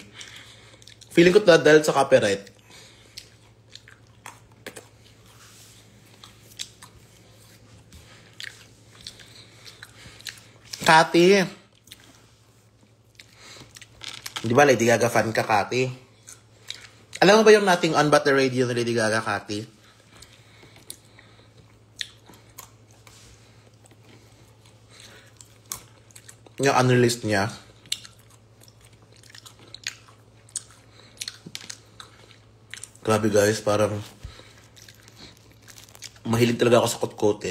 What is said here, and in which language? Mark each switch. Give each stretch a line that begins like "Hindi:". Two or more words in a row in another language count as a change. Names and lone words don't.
Filipino: Feeling ko dahil sa copyright. Kati. Di ba Lady Gaga fan ka, Kati? Alam mo ba yung Nothing on But the Radio na Lady Gaga, Kati? Yung unreleased niya. Grabe guys, parang mahilig talaga ako sa kutkutin.